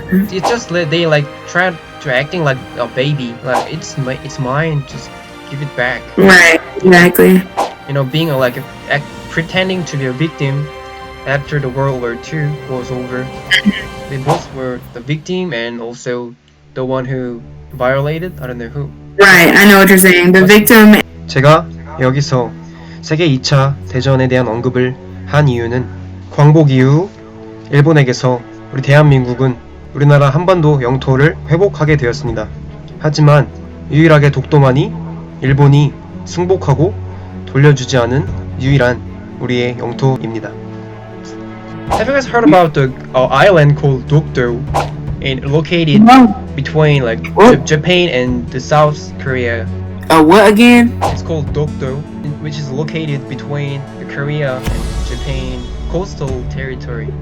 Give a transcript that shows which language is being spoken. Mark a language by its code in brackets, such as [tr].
[en] It's just that they like try to acting like a baby, like it's mine, just give it back. Right, exactly. You know, being pretending to be a victim after the World War II was over. They both were the victim and also the one who violated. I don't know who. Right, I know what you're saying. The victim. [ko] 제가 여기서 세계 2차 대전에 대한 언급을 한 이유는 광복 이후 일본에게서 우리 대한민국은 우리나라 한반도 영토를 회복하게 되었습니다. 하지만 유일하게 독도만이 일본이 승복하고 돌려주지 않은 유일한 우리의 영토입니다. [en] Have you guys heard about the island called Dokdo and located between like Japan and the South Korea? What again? It's called Dokdo, which is located between the Korea and Japan coastal territory.